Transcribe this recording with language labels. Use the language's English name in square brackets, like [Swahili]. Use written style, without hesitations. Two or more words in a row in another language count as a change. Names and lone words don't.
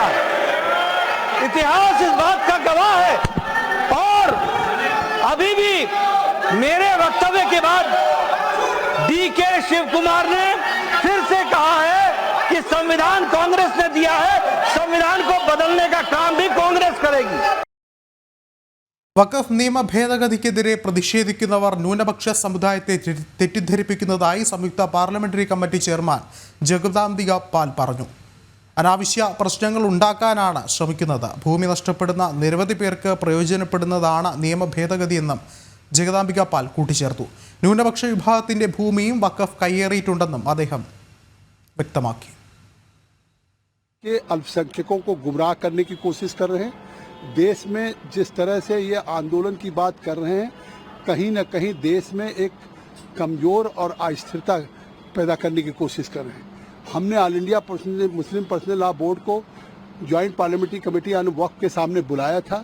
[Hindi] इतिहास इस बात का गवाह है। और अभी भी मेरे वक्तव्य के बाद DK शिवकुमार ने फिर से कहा है कि संविधान कांग्रेस ने दिया है, संविधान को बदलने का काम भी कांग्रेस करेगी। [Malayalam] വഖഫ് നിയമ ഭേദഗതിക്കെതിരെ പ്രതിഷേധിക്കുന്നവർ ന്യൂനപക്ഷ സമുദായത്തെ തെറ്റിദ്ധരിപ്പിക്കുന്നതായി സംയുക്ത പാർലമെന്ററി കമ്മിറ്റി ചെയർമാൻ ജഗദാംബിക പാൽ പറഞ്ഞു. അനാവശ്യ പ്രശ്നങ്ങൾ ഉണ്ടാക്കാനാണ് ശ്രമിക്കുന്നത്. ഭൂമി നഷ്ടപ്പെടുന്ന നിരവധി പേർക്ക് പ്രയോജനപ്പെടുന്നതാണ് നിയമ ഭേദഗതിയെന്നും ജഗദാംബിക പാൽ കൂട്ടിച്ചേർത്തു. ന്യൂനപക്ഷ വിഭാഗത്തിന്റെ ഭൂമിയും വഖഫ് കയ്യേറിയിട്ടുണ്ടെന്നും അദ്ദേഹം വ്യക്തമാക്കി. [Hindi] अल्पसंख्यकों को गुमराह करने की कोशिश कर रहे हैं। देश में जिस तरह से ये आंदोलन की बात कर रहे हैं, कहीं न कहीं देश में एक कमज़ोर और अस्थिरता पैदा करने की कोशिश कर रहे हैं। हमने ऑल इंडिया मुस्लिम पर्सनल लॉ बोर्ड को जॉइंट पार्लियामेंट्री कमेटी ऑन वक्फ के सामने बुलाया था।